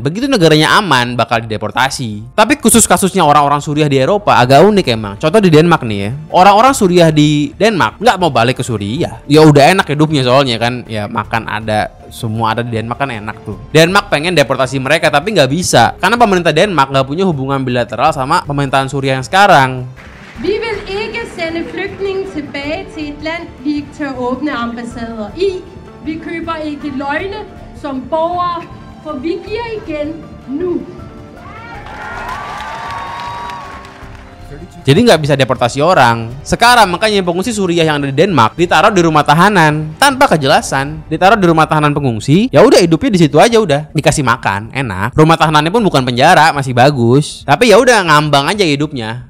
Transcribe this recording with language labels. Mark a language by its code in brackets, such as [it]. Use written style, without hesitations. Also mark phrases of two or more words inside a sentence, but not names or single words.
[id] Begitu negaranya aman bakal dideportasi. Tapi khusus kasusnya orang-orang Suriah di Eropa agak unik emang. Contoh di Denmark nih ya. Orang-orang Suriah di Denmark nggak mau balik ke Suriah. Ya udah enak hidupnya soalnya kan. Ya makan ada, semua ada di Denmark kan enak tuh. Denmark pengen deportasi mereka tapi nggak bisa. Karena pemerintah Denmark nggak punya hubungan bilateral sama pemerintahan Suriah yang sekarang. [da] Vi vil ikke sende flygtninge tilbage til et land, vi ikke tør åbne ambassader i. Vi køber ikke løgne som borgere, for vi giver igen nu. [id] Jadi nggak bisa deportasi orang. Sekarang makanya pengungsi Suriah yang ada di Denmark ditaruh di rumah tahanan tanpa kejelasan. Ditaruh di rumah tahanan pengungsi. Ya udah hidupnya di situ aja udah. Dikasih makan, enak. Rumah tahanannya pun bukan penjara, masih bagus. Tapi ya udah ngambang aja hidupnya.